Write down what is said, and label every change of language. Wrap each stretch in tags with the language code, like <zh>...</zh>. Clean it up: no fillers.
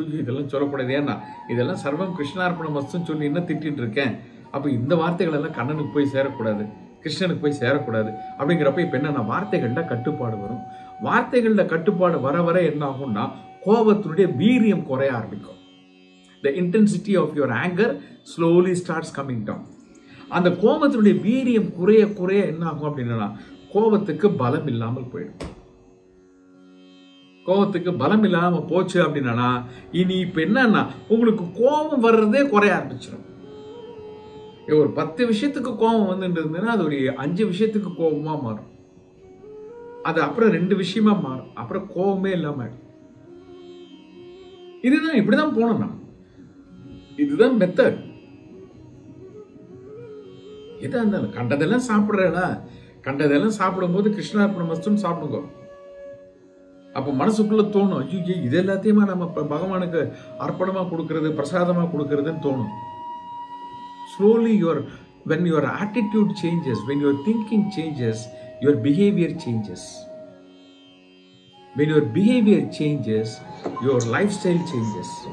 <ta>ஐயோ இதெல்லாம் சொல்லக்கூடாது, ஏன்னா இதெல்லாம் சர்வம் கிருஷ்ணார்ப்பணம் மஸ்துன்னு சொல்லி என்ன திட்டிட்டு இருக்கேன், அப்ப இந்த வார்த்தைகள் எல்லாம் கண்ணனுக்கு போய் சேரக்கூடாது, கிருஷ்ணனுக்கு போய் சேரக்கூடாது. அப்படிங்கிறப்ப இப்ப என்ன, வார்த்தைகள்ல கட்டுப்பாடு வரும். வார்த்தைகள்ல கட்டுப்பாடு வர வர என்ன ஆகும்னா, கோபத்தினுடைய வீரியம் குறைய ஆரம்பிக்கும்.</ta> <en>The intensity of your anger slowly starts coming down.</en> <ta>அந்த கோபத்தினுடைய வீரியம் குறைய குறைய என்ன ஆகும் அப்படின்னா, கோபத்துக்கு பலம் இல்லாமல் போயிடும். கோபத்துக்கு பலம் இல்லாம போச்சு அப்படின்னா, இனி இப்ப என்னன்னா உங்களுக்கு கோபம் வர்றதே குறைய ஆரம்பிச்சிடும். ஒரு 10 விஷயத்துக்கு கோபம் வந்துட்டு இருந்ததுன்னா அது ஒரு 5 விஷயத்துக்கு கோபமா மாறும். அது அப்புறம் 2 விஷயமா மாறும். அப்புறம் கோபமே இல்லாம ஆயிடும். இதுதான், இப்படிதான் போனோம். இதுதான் மெத்தட். எதா இருந்தாலும் கண்டதெல்லாம் சாப்பிடுறா, கண்டதெல்லாம் சாப்பிடும் போது கிருஷ்ணார்ப்பண மஸ்துன்னு சாப்பிடுங்க. அப்ப மனசுக்குள்ள தோணும், ஐயோ இது எல்லாத்தையுமா நம்ம பகவானுக்கு அர்ப்பணமா கொடுக்கறது, பிரசாதமா கொடுக்கறதுன்னு தோணும்.</ta> <en>Slowly when your attitude changes, when your thinking changes, your behavior changes. When your behavior changes, your lifestyle changes.</en>